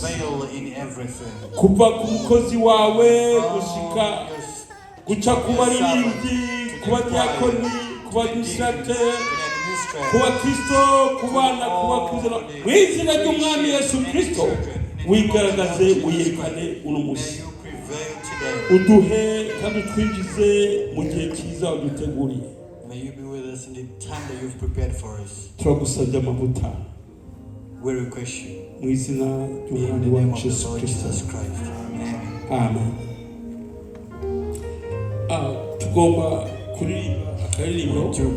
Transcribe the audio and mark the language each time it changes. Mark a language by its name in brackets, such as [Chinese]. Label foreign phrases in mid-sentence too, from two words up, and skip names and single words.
[Kinyarwanda] Kuva ku mukozi wawe guca ku baririmbyi, kuba diakoni, kuba administrateur, kuba Kristo, kubana, kuba kuzana. Mu izina ry'umwami Yesu Kristo wigaragaze uyekane uno munsi. Uduhe kandi twinjize mu gihe cyiza uduteguriye. [English] May you be with us in the time that you've prepared for us. [Kinyarwanda] Turagusabye amavuta. [English] We request you. [Kinyarwanda] Mu izina ry'umwami wacu Yesu Kristo. Amen. Tugomba kuririmba akaririmbo.